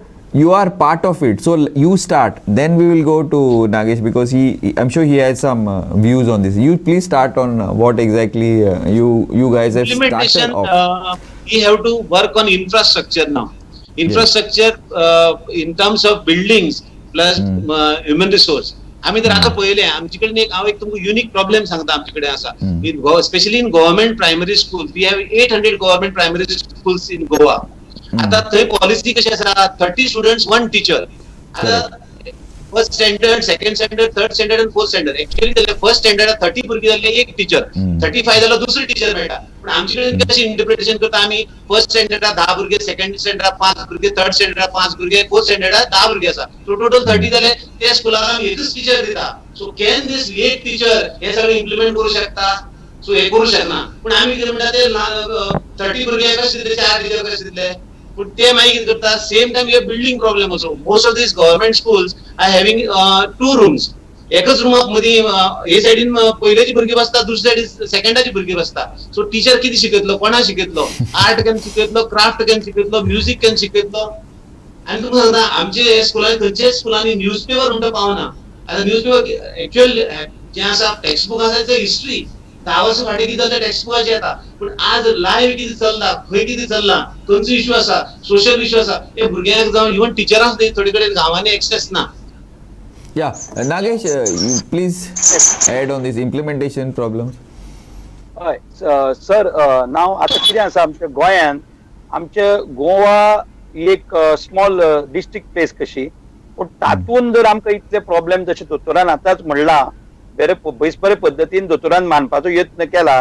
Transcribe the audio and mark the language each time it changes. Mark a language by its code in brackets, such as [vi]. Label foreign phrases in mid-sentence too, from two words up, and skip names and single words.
[en] You are part of it, so you start. Then we will go to Nagesh, because I'm sure he has some views on this. You please start on what exactly you guys have Implementation. started off. We have to work on infrastructure now. Infrastructure in terms of buildings plus human resource. [kok] आम्ही तर आता पहिले आमच्याकडे एक तुमको [en] unique problem [kok] सांगता आमच्याकडे असा [en] specially in government primary school we have 800 government primary schools in Goa. [kok] आता थंय पॉलिसी कशी आसा [en] 30 students 1 teacher. [kok] आता [en] first standard second standard third standard [kok] आणि [en] fourth standard actually first standard [kok] 30 भुरगीं जाल्ले एक टीचर 35 जालो दुसरी टीचर मेळटा. पण आमच्याकडे कशी इंटरप्रिटेशन करता आम्ही फर्स्ट स्टँडर्डात 10 भुरगे सेकंड स्टँडर्डात 5 भुरगे थर्ड स्टँडर्डात 5 भुरगे फोर्थ स्टँडर्डात 10 भुरगे आसा. [en] so total [kok] 30 जाले. त्या स्कुलाक आमी एकच टीचर दिता. [en] so can this [kok] एक टीचर हे सगळं इम्प्लिमेंट करू शकता? सो हे करू शकना. पण आम्ही कितें म्हणटा ते 30 भुरगे कशे दिले 4 टीचर कशे दिले. पण ते मागीर कितें करता [en] same time you building problem also. Most of these government schools are having 2 rooms. [kok] एकच रुमाक मदीं हे सायडीन पयलेची भुरगीं बसता दुसरे सायडीन सेकंडाची भुरगीं बसता. सो टीचर कितें शिकयतलो कोणा शिकयतलो. आर्ट केन शिकयतलो क्राफ्ट केन शिकयतलो म्युझिक केन शिकयतलो. आनी तुमकां सांगता आमचे स्कुलांनी खंयच्याच स्कुलांनी न्यूजपेपर म्हणटा पावना. आता न्यूजपेपर एक्चुअल जे आसा [en] text book [kok] आसा ते हिस्ट्री 10 वर्सां फाटीं कितें जालें टेक्स्ट बुकाचेर येता. पण आज लायव्ह कितें चल्ला खंय कितें चल्ला खंयचो इश्यू आसा [en] social issue [kok] आसा हे भुरग्यांक जावं इवन टिचरांक थोडे कडेन गांवांनी एक्सेस ना. [en] Yeah, Nagesh, you please add on this implementation problems. [kok] हय सर नाव आता कितें आसा आमच्या गोंयान आमचे गोवा एक [en] small district place [kok] कशी. पूण तातून जर आमकां इतले प्रॉब्लेम जशे दोतोरान आतांच म्हणला बरे पद्दतीन दोतोरान मांडपाचो यत्न केला.